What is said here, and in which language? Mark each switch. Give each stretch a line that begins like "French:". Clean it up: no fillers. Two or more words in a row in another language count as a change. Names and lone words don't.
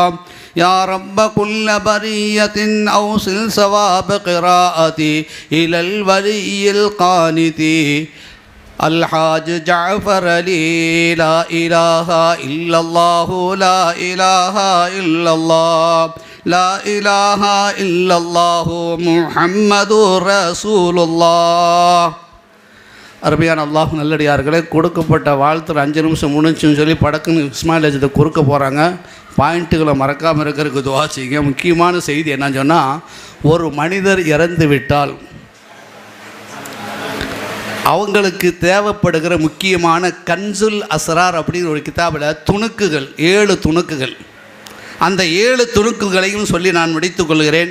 Arabic: يا رب كل برية أوصل ثواب قراءتي إلى الولي القانت الحاج جعفر علي. لا إله إلا الله لا إله إلا الله لا إله إلا الله محمد رسول الله.
Tamil: அருமையான அல்லாஹ் நல்லடியார்களே, கொடுக்கப்பட்ட வாழ்த்து 5 நிமிஷம் முடிஞ்சுன்னு சொல்லி படக்குன்னு இஸ்மாயில் அஜித்தை குறுக்க போகிறாங்க. பாயிண்ட்டுகளை மறக்காமல் இருக்கிறதுக்கு துவா செய்யுங்க. முக்கியமான செய்தி என்னன்னு சொன்னால், ஒரு மனிதர் இறந்து விட்டால் அவங்களுக்கு தேவைப்படுகிற முக்கியமான கன்சுல் அஸ்ரார் அப்படிங்கிற ஒரு கிதாபில் துணுக்குகள், 7 துணுக்குகள், அந்த 7 துணுக்குகளையும் சொல்லி நான் முடித்துக் கொள்கிறேன்.